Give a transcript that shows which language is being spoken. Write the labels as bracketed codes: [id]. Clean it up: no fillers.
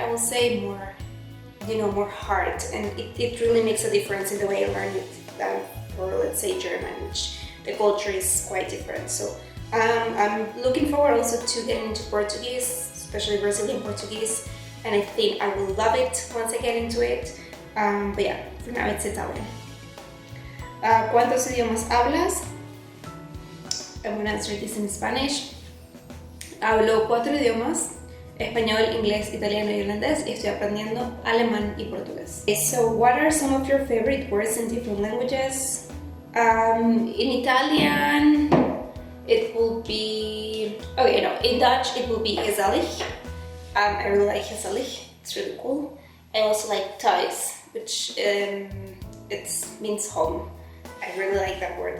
[en] I will say more, more heart, and it really makes a difference in the way I learn it than for, let's say, German, which the culture is quite different. So I'm looking forward also to getting into Portuguese, especially Brazilian Portuguese, and I think I will love it once I get into it. But yeah, for now it's Italian. [es] ¿Cuántos idiomas hablas? [en] I'm going to answer this in Spanish. [es] Hablo 4 idiomas: español, inglés, italiano y holandés, y estoy aprendiendo alemán y portugués. [en] Okay, so what are some of your favorite words in different languages? In Italian, it will be... in Dutch it will be gezellig. I really like gezellig, it's really cool. I also like thuis, which it means home. I really like that word.